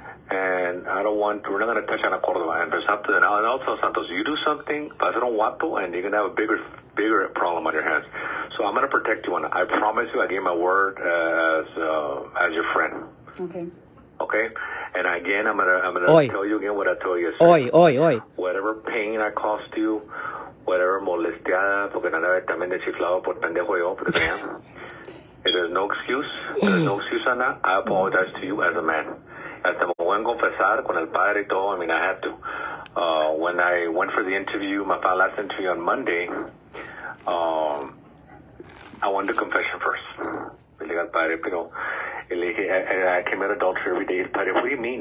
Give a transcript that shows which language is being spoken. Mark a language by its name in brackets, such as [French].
[English] And we're not going to touch on Cordova. And also, Santos, you do something, [Spanish] pasa un guapo, [English] and you're going to have a bigger problem on your hands. So I'm going to protect you on it. I promise you, I gave my word as your friend. Okay. Okay? And again, I'm gonna tell you again what I told you [Spanish] Hoy. [English] yesterday. Whatever pain I cost you, whatever [Spanish] molestiada, porque no andaba también de chiflado por pendejo yo, porque vean. [English] There's no excuse. There's no excuse on that. I apologize to you as a man. [Spanish] Hasta me voy a confesar con el padre y todo. [English] I mean, I had to. When I went for the interview, my last interview on Monday, I went to confession first. [Spanish] Le dije al padre, pero le dije, [English] I commit adultery every day. Padre, what do you mean?